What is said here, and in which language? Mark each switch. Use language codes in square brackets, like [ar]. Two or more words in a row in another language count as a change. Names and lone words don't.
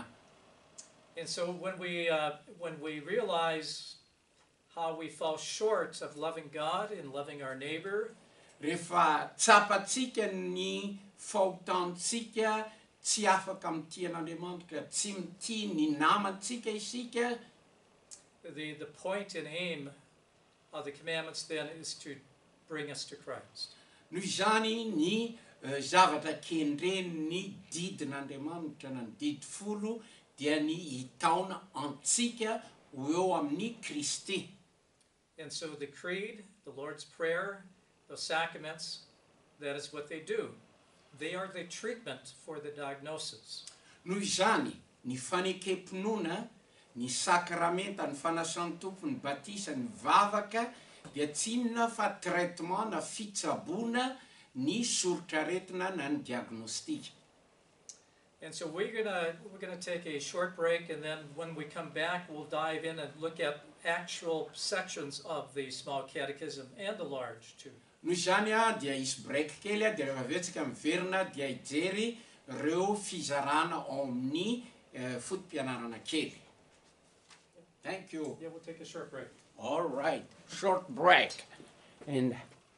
[en] And so when we realize how we fall short of loving God and loving our neighbor, [mg] rehefa tsapatsika ny fahotantsika tsy afaka mitia an'Andriamanitra, tsy mitia ny namantsika isika, [en] the point and aim of the commandments then is to bring us to Christ. [mg] Noho izany ny zavatra kendren'ny didin'Andriamanitra na ny didy folo dia ny hitaona antsika ho eo amin'ny Kristy. [en] And so the Creed, the Lord's Prayer, the sacraments, that is what they do. They are the treatment for the diagnosis. [mg] Noho izany ny fanekempinoana, ny sakramenta, ny fanasan'ny tompony, ny batisa, ny vavaka dia tsy inona fa traitement na fitsaboana ny sorotraretina na ny diagnostika. [en] And so we're gonna take a short break, and then when we come back, we'll dive in and look at actual sections of the Small Catechism and the Large too. [mg] Noho izany dia isy break kely dia rehefa avetsika miverina dia hijery ireo fizarana ao amin'ny fotom-pianarana kely. [en] Thank you. Yeah, we'll take a short break. All right, short break. And